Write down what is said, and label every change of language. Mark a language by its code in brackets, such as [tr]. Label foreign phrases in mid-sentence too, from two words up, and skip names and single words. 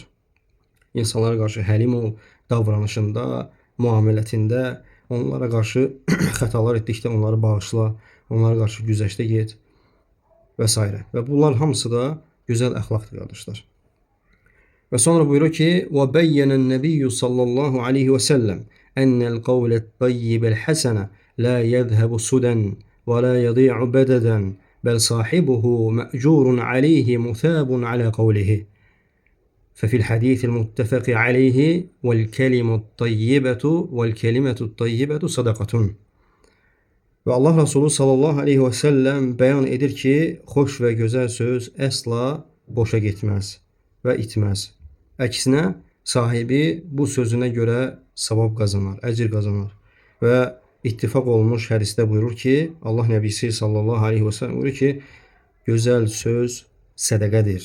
[az] İnsanlara qarşı həlim ol, davranışında, muamelətində, onlara qarşı xətalar etdikdə onları bağışla, onlara qarşı güzəştə get və s. Və bunlar hamısı da gözəl əxlaqdır qardaşlar. Və sonra buyurur ki, [ar] وَبَيَّنَ النَّبِيُّ صلى الله عليه وسلم أَنَّ الْقَوْلَ الطَّيِّبَ الْحَسَنَ لَا يَذْهَبُ سُدًا وَلَا يَضِيعُ بَدَدًا بَلْ صَاحِبُهُ مَأْجُورٌ عَلَيْهِ مُثَابٌ عَلَى قَوْلِهِ ففي الحديث المتفق عليه والكلمة الطيبة صدقة. [az] Və Allah Resulü [ar] صلى الله عليه وسلم [az] bəyan edir ki, xoş və gözəl söz əsla boşa getməz və itməz. Əksinə, sahibi bu sözünə görə savab qazanar, əcir qazanar. Və ittifaq olunmuş hədisdə buyurur ki, Allah Nəbisi [ar] صلى الله عليه وسلم [az] buyurur ki, gözəl söz sədəqədir.